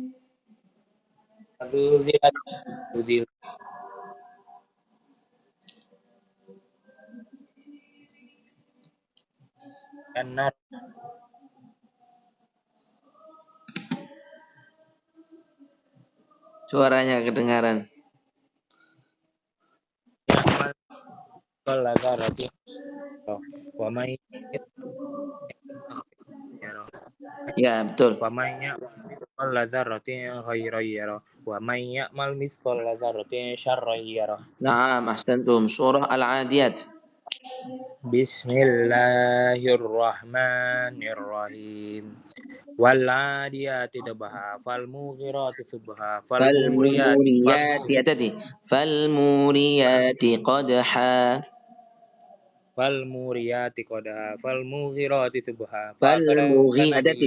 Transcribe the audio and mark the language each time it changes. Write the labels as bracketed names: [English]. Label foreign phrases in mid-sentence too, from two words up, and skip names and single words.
[Arabic] زلزلت. زلزل. النار. [Indonesian] Suaranya kedengaran. [Arabic] يعمل كل ذرة ومن [Indonesian] Ya, betul. [Arabic] ومن يعمل مثقال ذرة خيرا يره ومن يعمل مثقال ذرة شرا يره. نعم، أحسنتم. سورة العاديات. بسم الله الرحمن الرحيم. والعاديات ضبحا فالمغيرات صبحا فالموريات فالموريات tadi. فالموريات قدحا. فالموريات قدحا فالمغيرات صبحا ف فالمغي أثرن [Indonesian] tadi.